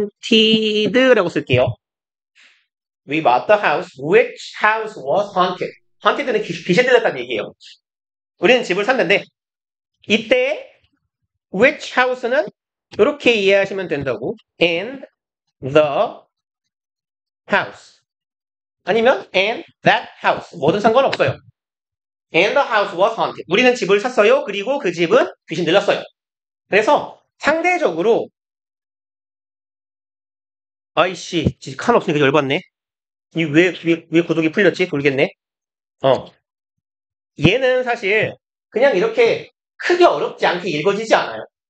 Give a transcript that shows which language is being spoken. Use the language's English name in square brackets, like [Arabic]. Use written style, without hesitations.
[Korean] haunted라고 쓸게요. [English] We bought the house which house was haunted. [Korean] haunted는 귀신 들렸다는 얘기예요. 우리는 집을 샀는데 이때 which house는 이렇게 이해하시면 된다고. [English] and the house [Korean] 아니면 [English] and that house [Korean] 뭐든 상관없어요. [English] and the house was haunted. [Korean] 우리는 집을 샀어요. 그리고 그 집은 귀신 들렸어요. 그래서 상대적으로 아이씨 칸 없으니까 열받네. 왜 구독이 풀렸지? 돌겠네. 얘는 사실 그냥 이렇게 크게 어렵지 않게 읽어지지 않아요.